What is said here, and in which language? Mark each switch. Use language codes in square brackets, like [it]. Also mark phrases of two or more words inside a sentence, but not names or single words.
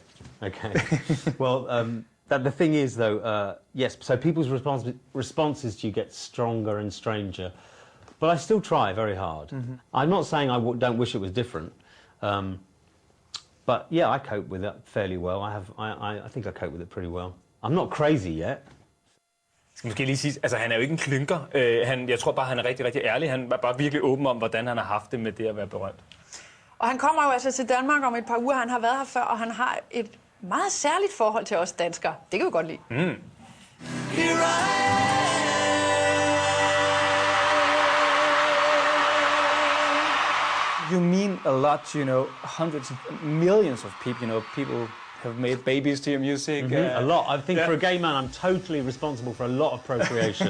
[en] Well, the thing is, though, yes, so people's responses to you get stronger and stranger. But I still try very hard. I'm not saying I don't wish it was different. But yeah, I cope with it fairly well. I think I cope with it pretty well. I'm not crazy yet. [da] Skal måske lige sige, altså han er jo ikke en klynker. Jeg tror bare, han er rigtig, rigtig ærlig. Han er bare virkelig åben om, hvordan han har haft det med det at være berømt. Og han kommer jo altså til Danmark om et par uger. Han har været her før, og han har et meget særligt forhold til os danskere. Det kan vi godt lide. [en] You mean a lot to, you know, hundreds of millions of people, you know, people have made babies to your music. A lot. I think for a gay man, I'm totally responsible for a lot of procreation.